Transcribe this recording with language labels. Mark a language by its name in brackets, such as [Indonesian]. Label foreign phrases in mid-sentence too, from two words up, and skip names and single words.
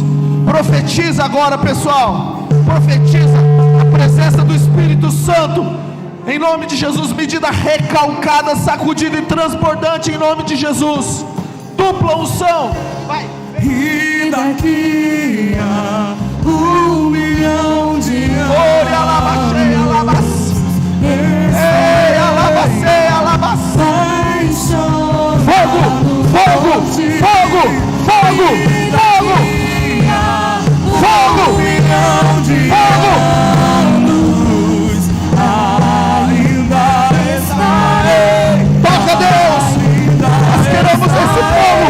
[Portuguese] Profetiza agora, pessoal. Profetiza a presença do Espírito Santo em nome de Jesus. Medida recalcada, sacudida e transbordante em nome de Jesus. Dupla unção. Vai. E daqui a 1 milhão de anos. Ore, alabacei, alabacei. Ei, alabacei, alabacei. Fogo, fogo, fogo, fogo, fogo, fogo, fogo. Ainda estarei. Toca, Deus. Nós queremos esse fogo.